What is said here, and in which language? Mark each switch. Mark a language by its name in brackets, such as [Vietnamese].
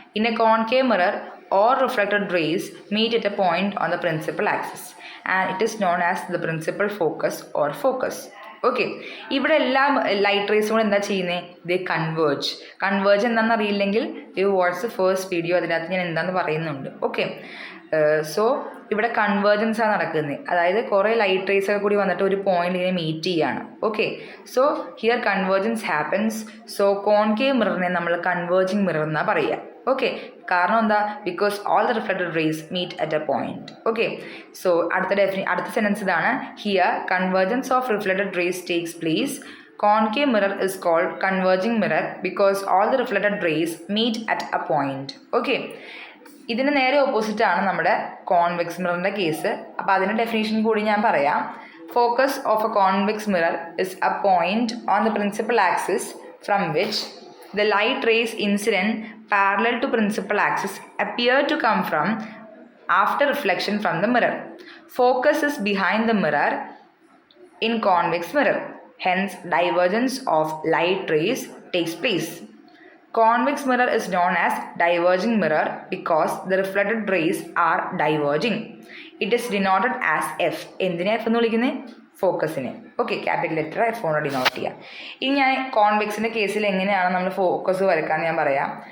[English] In a concave mirror or reflected rays meet at a point on the principal axis and it is known as the principal focus or focus. [Malayalam] Okay, ഇവിടെ എല്ലാം light റേസും കൂടെ എന്താ ചെയ്യുന്നത്? ദേ converge എന്താണെന്ന് അറിയില്ലെങ്കിൽ U വാട്സ് first video, അതിനകത്ത് ഞാൻ എന്താണെന്ന് പറയുന്നുണ്ട്. ഓക്കെ, സോ ഇവിടെ കൺവേർജൻസ് ആണ് നടക്കുന്നത്. അതായത് കുറേ ലൈറ്റ് റേസ് ഒക്കെ കൂടി വന്നിട്ട് ഒരു പോയിന്റ് ഇങ്ങനെ മീറ്റ് ചെയ്യാണ്. Okay, [English] So here convergence happens. [Malayalam] So concave മിററിനെ നമ്മൾ കൺവേർജിങ് മിറർ എന്നാണ് പറയുക. [English] okay, [Malayalam] കാരണം എന്താ? [English] Because all the reflected rays meet at a point. Okay, so [Malayalam] അടുത്ത സെൻറ്റൻസ് ഇതാണ്. [English] Here convergence of reflected rays takes place. Concave mirror is called converging mirror because all the reflected rays meet at a point. [Malayalam] Okay, ഇതിന് നേരെ ഓപ്പോസിറ്റാണ് നമ്മുടെ convex മിററിൻ്റെ case. അപ്പോൾ അതിൻ്റെ definition കൂടി ഞാൻ പറയാം. [English] Focus of a convex mirror is a point on the principal axis from which the light rays incident parallel to principal axis appear to come from after reflection from the mirror. Focus is behind the mirror in convex mirror. Hence, divergence of light rays takes place. Convex mirror is known as diverging mirror because the reflected rays are diverging. It is denoted as F. [Malayalam] എന്തിനെ F എന്ന് വിളിക്കുന്നത്? ഫോക്കസിന്. Okay, capital letter F കൊണ്ട് denote ചെയ്യാം. ഇനി ഞാൻ കോൺവെക്സിൻ്റെ കേസിൽ എങ്ങനെയാണ് നമ്മൾ ഫോക്കസ് വരക്കാമെന്ന് ഞാൻ പറയാം.